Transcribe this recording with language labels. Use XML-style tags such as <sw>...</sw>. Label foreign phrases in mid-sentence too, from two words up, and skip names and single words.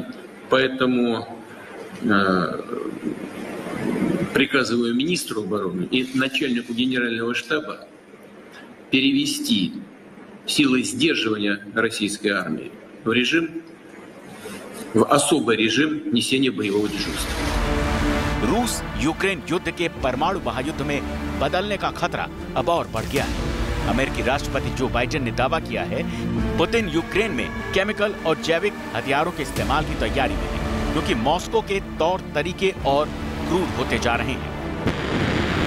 <ru>Поэтому приказываю министру обороны и начальнику генерального штаба перевести силы сдерживания российской армии в особый режим несения боевого дежурства।</ru> <hi>रूस यूक्रेन युद्ध के परमाणु महायुद्ध में बदलने का खतरा अब और बढ़ गया है। अमेरिकी राष्ट्रपति जो बाइडेन ने दावा किया है पुतिन यूक्रेन में केमिकल और जैविक हथियारों के इस्तेमाल की तैयारी में है, क्योंकि मॉस्को के तौर तरीके और क्रूर होते जा रहे हैं।</hi>